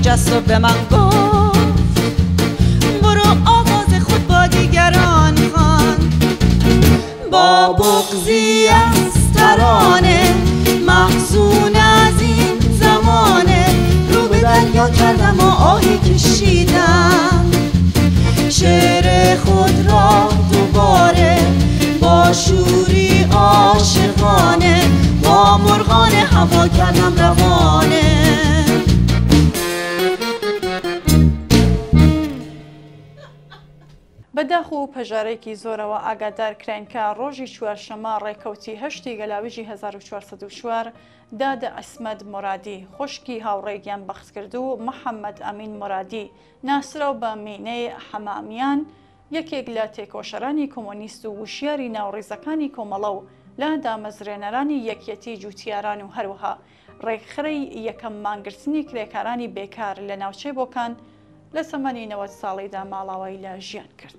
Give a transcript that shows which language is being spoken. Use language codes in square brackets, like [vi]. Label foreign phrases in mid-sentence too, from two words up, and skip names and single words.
[fa] جست و به من گفت برو آواز خود با دیگران خوان، با بغضی از ترانه محزون از این زمانه، رو به دریا کردم و آهی کشیدم، شعر خود را دوباره با شوری عاشقانه با مرغان هوا کردم روانه. [ckb] بەداخ و پەژارێکی زۆرەوە ئاگادار کراین کە ڕۆژی چوارشەمە ڕێکەوتی هەشتی گەلاویژی 1404 دادە عیسمەت مرادی خوشکی هاوڕێگیان بەخت کرد و محەممەد ئەمین مرادی ناسراو بە مینەی حەمامیان، یەکێک لە تێکۆشەرانی کۆمۆنیست و وشیاری ناوڕێزەکانی کۆمەڵە و لە دامەزرێنەرانی یەکیەتی جوتیاران و هەروەها ڕێکخرەی یەکەم مانگرتنی کرێکارانی بێکار لە ناوچەی بۆکان لە سەمەنی 90 ساڵیدا ماڵاوایی لە ژیان کرد.